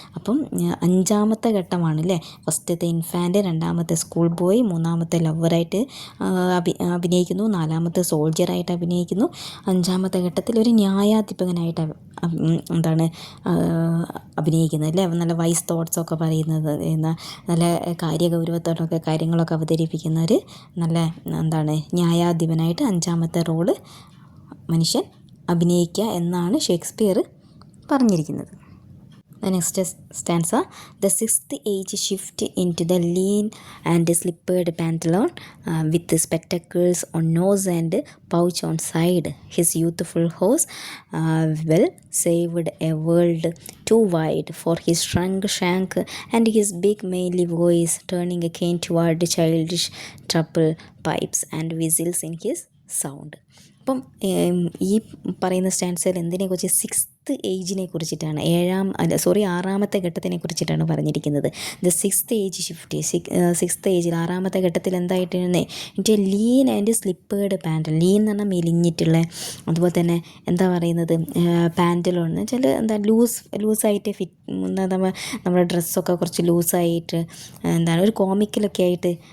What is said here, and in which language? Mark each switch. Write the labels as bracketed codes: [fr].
[ml] അപ്പം 5ാമത്തെ ഘട്ടമാണ് അല്ലേ. ഫസ്റ്റത്തെ ഇൻഫാൻ്റ്, 2ാമത്തെ സ്കൂൾ ബോയ്, 3ാമത്തെ ലവറായിട്ട് അഭിനയിക്കുന്നു, 4ാമത്തെ സോൾജിയറായിട്ട് അഭിനയിക്കുന്നു, 5ാമത്തെ ഘട്ടത്തിൽ ഒരു ന്യായാധിപനായിട്ട് എന്താണ് അഭിനയിക്കുന്നത് അല്ലേ. നല്ല വൈസ് തോട്ട്സൊക്കെ പറയുന്നത്, നല്ല കാര്യഗൗരവത്തോടൊക്കെ കാര്യങ്ങളൊക്കെ അവതരിപ്പിക്കുന്ന ഒരു നല്ല എന്താണ് ന്യായാധിപനായിട്ട് 5ാമത്തെ റോള് മനുഷ്യൻ അഭിനയിക്കുക എന്നാണ് ഷേക്സ്പിയർ പറഞ്ഞിരിക്കുന്നത്. [en] The next stanza, the 6th age shift into the lean and slippered pantaloon with spectacles on nose and pouch on side. His youthful horse well saved a world too wide for his shrunk shank and his big manly voice turning again toward childish trouble pipes and whistles in his sound. [ml] അപ്പം ഈ പറയുന്ന സ്റ്റാൻസയിൽ എന്തിനെക്കുറിച്ച് 6th ഏജിനെ കുറിച്ചിട്ടാണ്, 6ാമത്തെ ഘട്ടത്തിനെ കുറിച്ചിട്ടാണ് പറഞ്ഞിരിക്കുന്നത്. [en] the 6th age shift, [ml] 6th ഏജിൽ 6ാമത്തെ ഘട്ടത്തിൽ എന്തായിട്ടാണ് എൻ്റെ [en] Lean and slippered pantaloon. [ml] Lean എന്ന് പറഞ്ഞാൽ മെലിഞ്ഞിട്ടുള്ള, അതുപോലെ തന്നെ എന്താ പറയുന്നത് പാൻറ്റലോൺ എന്ന് വെച്ചാൽ എന്താ ലൂസായിട്ട് നമ്മുടെ ഡ്രസ്സൊക്കെ കുറച്ച് ലൂസായിട്ട് എന്താണ് ഒരു കോമിക്കലൊക്കെ ആയിട്ട്